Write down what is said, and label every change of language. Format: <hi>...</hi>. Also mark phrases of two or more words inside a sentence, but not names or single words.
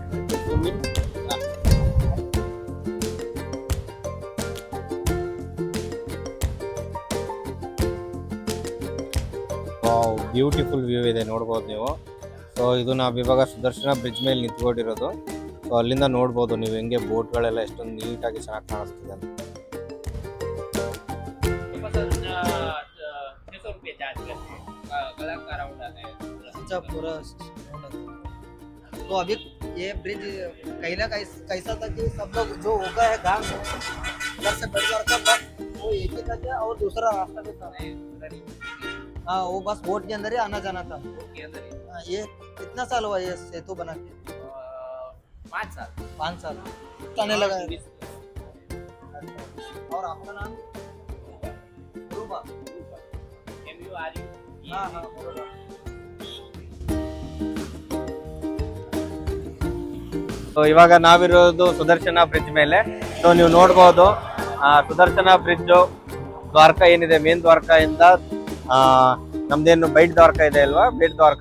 <en>beautiful view</en> <kn>ಇದೆ, ನೋಡ್ಬೋದು ನೀವು. ಸೊ ಇದು ನಾವು ಇವಾಗ ಸುದರ್ಶನ ಬ್ರಿಡ್ಜ್ ಮೇಲೆ ನಿಂತ್ಕೊಂಡಿರೋದು. ಸೊ ಅಲ್ಲಿಂದ ನೋಡ್ಬೋದು ನೀವು ಹೆಂಗೆ ಬೋಟ್ಗಳೆಲ್ಲ ಎಷ್ಟೊಂದು ನೀಟಾಗಿ ಚೆನ್ನಾಗಿ ಕಾಣಿಸ್ತಿದೆ ಅಂತ.</kn> <hi>पूरा तो अभी ये ब्रिज कहीं ना कहीं कैसा था कि सब लोग जो होगा है गांव उधर से बेटद्वार का बस वो एक ही था क्या, और दूसरा रास्ता भी था? हाँ, वो बस बोट के अंदर ही आना जाना था। ये कितना साल हुआ ये सेतु बना के? 5 साल आने लगा है। और आपका नाम? रूबा। हाँ हाँ रूबा।</hi> <kn>ಸೊ ಇವಾಗ ನಾವಿರೋದು ಸುದರ್ಶನ ಬ್ರಿಡ್ಜ್ ಮೇಲೆ. ಸೊ ನೀವು ನೋಡ್ಬೋದು ಸುದರ್ಶನ ಬ್ರಿಡ್ಜ್ ದ್ವಾರಕಾ ಏನಿದೆ, ಮೇನ್ ದ್ವಾರಕಾಯಿಂದ ನಮ್ದೇನು ಬೈಟ್ ದ್ವಾರಕಾ ಇದೆ ಅಲ್ವಾ, ಬೇಟ್ ದ್ವಾರಕಾ.</kn>